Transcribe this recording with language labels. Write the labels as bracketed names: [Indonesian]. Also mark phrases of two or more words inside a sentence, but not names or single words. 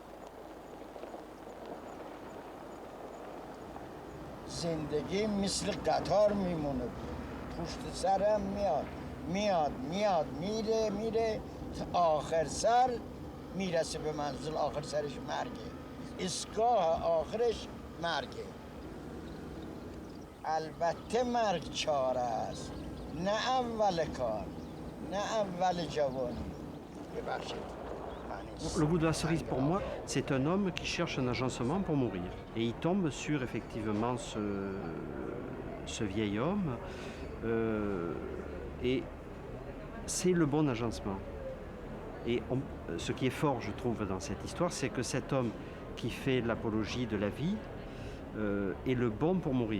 [Persian] زندگی مثل قطار میمونه، پشت سرم میاد میره تا آخر سر میرسه به منزل، آخر سرش مرگه، ایستگاه آخرش مرگه. البته مرگ چاره است، نه اول کار، نه اول جوانی. ببخشید. [French] Le goût de la cerise, pour moi, c'est un homme qui cherche un agencement pour mourir. Et il tombe sur, effectivement, ce vieil homme. Et c'est le bon agencement. Et ce qui est fort, je trouve, dans cette histoire, c'est que cet homme qui fait l'apologie de la vie est le bon pour mourir.